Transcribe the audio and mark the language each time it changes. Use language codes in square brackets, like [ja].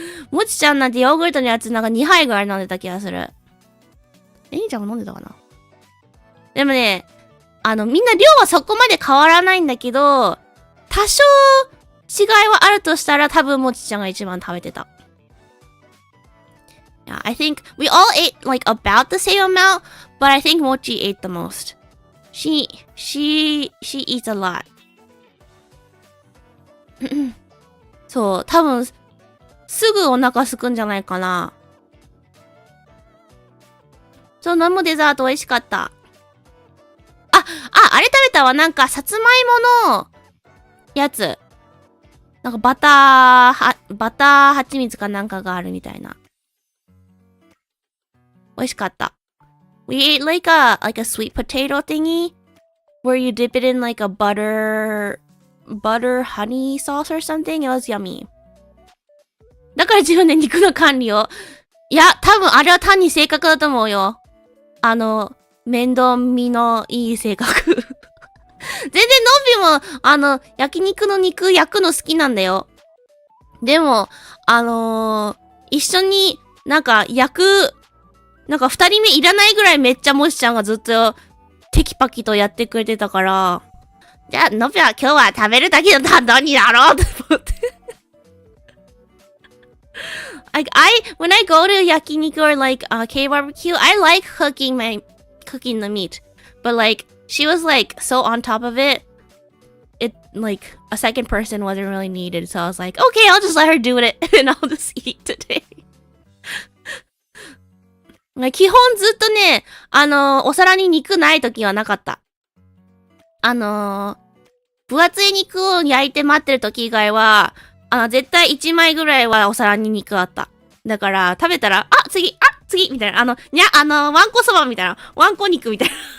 [ja] もちちゃんなんてヨーグルトのやつなんか2杯ぐらい飲んでた気がする。えにちゃんも飲んでたかな。でもね、みんな量はそこまで変わらないんだけど、多少違いはあるとしたら多分もちちゃんが一番食べてた。 [en] Yeah, I think we all ate like about the same amount, but I think Mochi ate the most. She eats a lot. [ja] そう、多分すぐお腹すくんじゃないかな。そう、飲むデザート美味しかった。あれ食べたわ。なんか、さつまいもの、やつ。なんか、バター蜂蜜かなんかがあるみたいな。美味しかった。 [en] We ate like a sweet potato thingy, where you dip it in like a butter honey sauce or something. It was yummy. [ja] だから自分で肉の管理を。いや、多分あれは単に性格だと思うよ。面倒見のいい性格。全然のんびも、焼肉の肉焼くの好きなんだよ。でも、一緒になんかなんか二人目いらないぐらいめっちゃもしちゃんがずっとテキパキとやってくれてたから、じゃあ、のびは今日は食べるだけの担当になろうと思って。 [en] Like when I go to yakiniku or like K-barbecue, I like cooking the meat. But like, she was like so on top of it. It like a second person wasn't really needed. So I was like, okay, I'll just let her do it and I'll just eat today. [ja] 基本ずっとね、お皿に肉ない時はなかった。分厚い肉を焼いて待ってる時以外は、絶対1枚ぐらいはお皿に肉あった。だから、食べたら、次みたいな。ワンコそばみたいな。ワンコ肉みたいな。